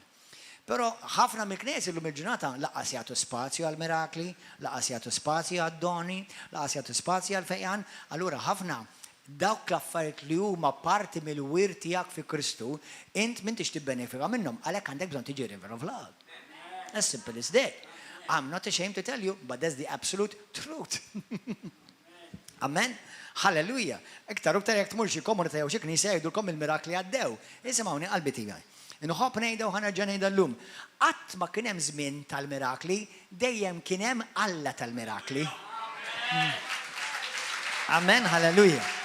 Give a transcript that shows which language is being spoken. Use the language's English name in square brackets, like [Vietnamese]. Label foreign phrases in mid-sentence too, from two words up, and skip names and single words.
[Maltese] Pero ħafna mill-kniesi llum il-ġurnata laqas jagħtu spazju għal mirakli, laqas jagħtu spazju għad-doni, laqas jagħtu spazju għal fejqan, allura ħafna dawk l-affarijiet li huma parti mill-wir tiegħek fi Kristu, int m'intix tibbenefika minnhom, għalhekk għandek bżonn tiġi river of love. [English] As simple as that. I'm not ashamed to tell you, but that's the absolute truth. Amen? Halleluja. [Maltese] Iktar u ktar jek tmur xi komunità jew xi knisja jgħidulkom il-mirakli għaddew. Isimgħuni qalbi tiegħi. Inħobb ngħidha u ħanerġa' ngħidha llum. Qatt ma kien hemm żmien tal-mirakli, dejjem kien hemm Alla tal-mirakli. Amen, halleluja.